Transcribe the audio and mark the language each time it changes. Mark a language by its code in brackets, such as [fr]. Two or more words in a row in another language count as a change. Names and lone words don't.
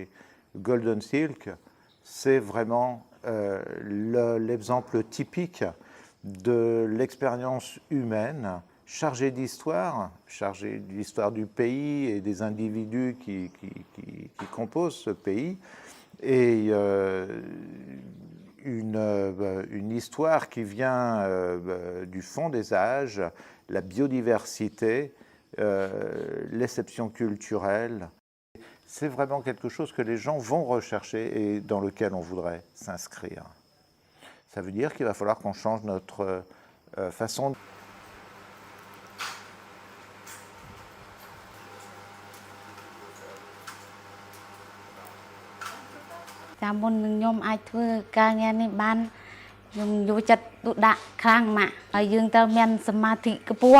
[fr] Et Golden Silk, c'est vraiment l'exemple typique de l'expérience humaine chargé d'histoire du pays et des individus qui composent ce pays, et une histoire qui vient du fond des âges, la biodiversité, l'exception culturelle. C'est vraiment quelque chose que les gens vont rechercher et dans lequel on voudrait s'inscrire. Ça veut dire qu'il va falloir qu'on change notre façon de... [km] ចាំមុននឹងខ្ញុំអាចធ្វើការងារនេះបានខ្ញុំយកចិត្តទុកដាក់ខ្លាំងម៉ាក់ហើយយើងត្រូវមានសមាធិខ្ពស់